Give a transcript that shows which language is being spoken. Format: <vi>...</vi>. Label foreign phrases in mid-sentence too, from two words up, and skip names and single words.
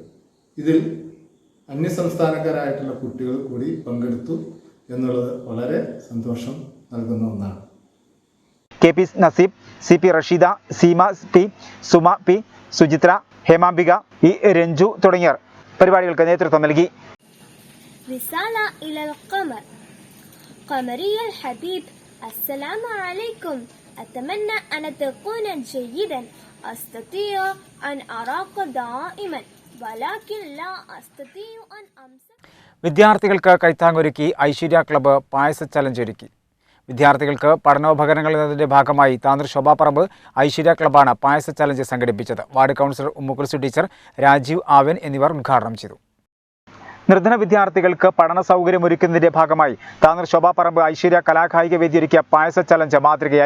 <ml>ഇതിൽ അന്യസംസ്ഥാനക്കാരായിട്ടുള്ള കുട്ടികൾ കൂടി പങ്കെടുത്തു എന്നുള്ളത് വളരെ സന്തോഷം നൽകുന്ന ഒന്നാണ്. KP നസീബ്, CP റഷീദ, സീമ P, സുമ P, സുചിത്ര, ഹേമാംബിക, രഞ്ജു തുടങ്ങിയവർ പരിപാടികൾക്ക് നേതൃത്വം നൽകി.</ml> <ar>رسالة إلى القمر. قمري الحبيب، السلام عليكم. أتمنى أن تكون جيدا. أستطيع أن أراك دائما ولكن لا أستطيع أن أمسك.</ar> <ml>വിദ്യാർത്ഥികൾക്ക് കൈത്താങ്ങൊരുക്കി ഐശ്വര്യ ക്ലബ്ബ് പായസ ചലഞ്ച് ഒരുക്കി. വിദ്യാർത്ഥികൾക്ക് പഠനോപകരണങ്ങൾ എന്നതിന്റെ ഭാഗമായി താനൂർ ശോഭാപ്പറമ്പ് ഐശ്വര്യ ക്ലബ്ബാണ് പായസ ചലഞ്ച് സംഘടിപ്പിച്ചത്. വാർഡ് കൗൺസിലർ ഉമ്മുകുൽസു ടീച്ചർ, രാജീവ് ആവൻ എന്നിവർ ഉദ്ഘാടനം ചെയ്തു. നിർധന വിദ്യാർത്ഥികൾക്ക് പഠന സൗകര്യം ഒരുക്കുന്നതിന്റെ ഭാഗമായി താനൂർ ശോഭാപ്പറമ്പ് ഐശ്വര്യ കലാകായിക വേദി ഒരുക്കിയ പായസ ചലഞ്ച് മാതൃകയായി.</ml>